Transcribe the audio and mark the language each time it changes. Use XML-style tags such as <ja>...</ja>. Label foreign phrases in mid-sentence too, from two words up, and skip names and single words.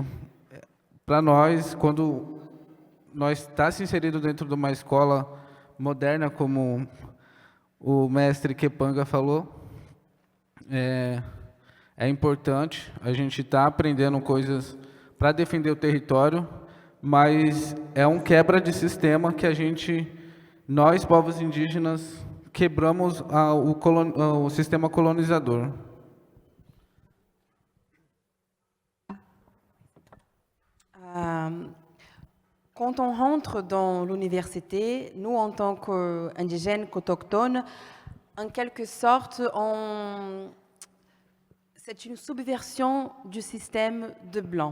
<pt>Para nós, quando nós está se inserido dentro de uma escola moderna, como o mestre Kepanga falou, é importante a gente estar aprendendo coisas para defender o território, mas é um quebra de sistema que nós, povos indígenas, quebramos o sistema colonizador.</pt> <fr>Quand on rentre dans l'université, nous, en tant qu'indigènes, qu'autochtones, en quelque sorte, c'est une subversion du système de blanc.</fr>